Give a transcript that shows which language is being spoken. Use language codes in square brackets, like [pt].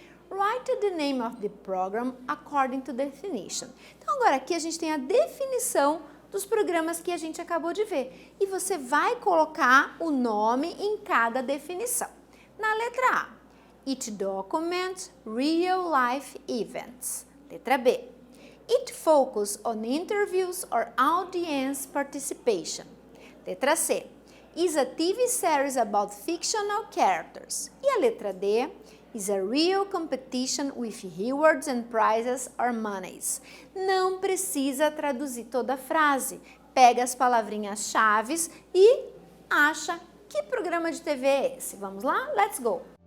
[en] Write the name of the program according to definition. [pt] Então agora aqui a gente tem a definição dos programas que a gente acabou de ver. E você vai colocar o nome em cada definição. Na letra A, [en] it documents real life events. [pt] Letra B, [en] it focuses on interviews or audience participation. [pt] Letra C, [en] is a TV series about fictional characters. [pt] E a letra D, [en] is a real competition with rewards and prizes or monies. [pt] Não precisa traduzir toda a frase. Pega as palavrinhas-chave e acha que programa de TV é esse. Vamos lá? [en] Let's go!